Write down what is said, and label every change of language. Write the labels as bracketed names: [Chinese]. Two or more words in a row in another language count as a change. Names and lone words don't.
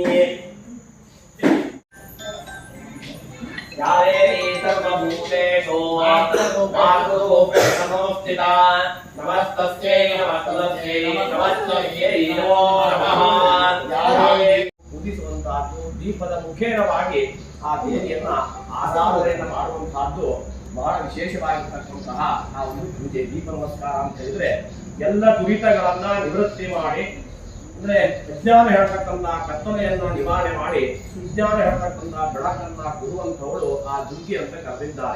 [Sanskrit] यारे सर्वभूतेषु मातृरूपेण संस्थिता नमस्तस्यै नमस्तस्यै नमस्तस्यै नमो नमः [Kannada] ಉದಿಸುವಂತಹದ್ದು ದೀಪದ ಮುಖೇನವಾಗಿ ಆ ದೇವಿಯನ್ನ ಆರಾಧನೆಯನ್ನು ಮಾಡುವಂತಹದ್ದು ಬಹಳ ವಿಶೇಷವಾಗಿರ್ತಕ್ಕಂತಹ ಆ ಒಂದು ಪೂಜೆ ದೀಪ ನಮಸ್ಕಾರ ಅಂತ ಹೇಳಿದ್ರೆ ಎಲ್ಲ ದುರಿತಗಳನ್ನ ನಿವೃತ್ತಿ ಮಾಡಿ ಅಂದ್ರೆ ಅಜ್ಞಾನ ಹೇಳ್ತಕ್ಕಂಥ ಕತ್ತಲೆಯನ್ನ ನಿವಾರಣೆ ಮಾಡಿ ಸುಜ್ಞಾನ ಹೇಳ್ತಕ್ಕಂಥ ಬೆಳಕನ್ನ ಕೊಡುವಂತವಳು ಆ ದುರ್ಗಿ ಅಂತ ಕರೆದಿದ್ದಾರೆ.